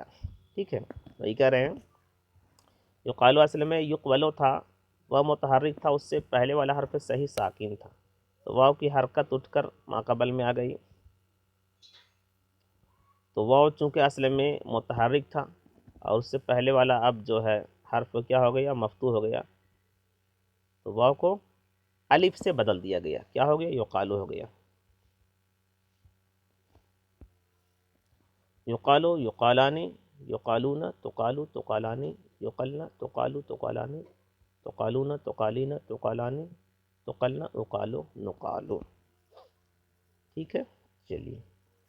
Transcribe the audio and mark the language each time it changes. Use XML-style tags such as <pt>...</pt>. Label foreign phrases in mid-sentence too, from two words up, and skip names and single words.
<ur>ٹھیک ہے، وہی کہہ رہے ہیں یقالو اصل میں یقولو تھا، واو متحرک تھا، اس سے پہلے والا حرف صحیح ساکن تھا، تو واو کی حرکت اٹھ کر ماقبل میں آ گئی، تو واو چونکہ اصل میں متحرک تھا اور اس سے پہلے والا اب جو ہے حرف کیا ہو گیا؟ مفتوح ہو گیا، تو واو کو الف سے بدل دیا گیا، کیا ہو گیا؟ یقالو ہو گیا۔</ur> <ar>یقالو، یقالانی، یقالون، تقالو، تقالانی، یقلنا، تقالو، تقالانی، تقالون، تقالین، تقالانی، تقلنا، اقالو، نقالو۔</ar> <ur>ٹھیک ہے، چلیے۔</ur>